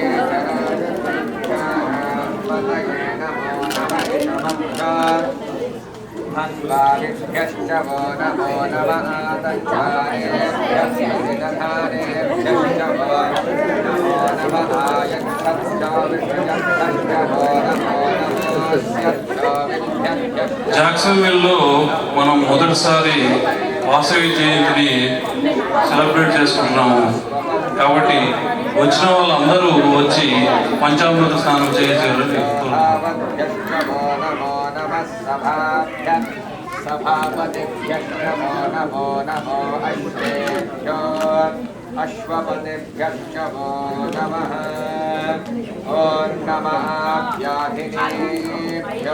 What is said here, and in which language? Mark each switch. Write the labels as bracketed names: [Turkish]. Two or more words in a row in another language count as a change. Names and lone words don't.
[Sanskrit] पतये नमो धन्वादिभ्यश्च वो नमो नमः तञ्चारेभ्यश्च वो नमो नमः यक्षश्च विषयश्च वो नमो [Telugu] జాక్సన్విల్లో మనం మొదటిసారి వాసవి జయంతిని సెలబ్రేట్ చేసుకుంటున్నాము. కాబట్టి వచ్చిన వాళ్ళందరూ వచ్చి పంచామృత స్నానం చేసేవారు. [Sanskrit] सभापतिभ्यश्च नमो नमो अश्वेभ्यो अश्वपतिभ्यश्च वो नमः ॐ नमः व्याधिनीभ्यो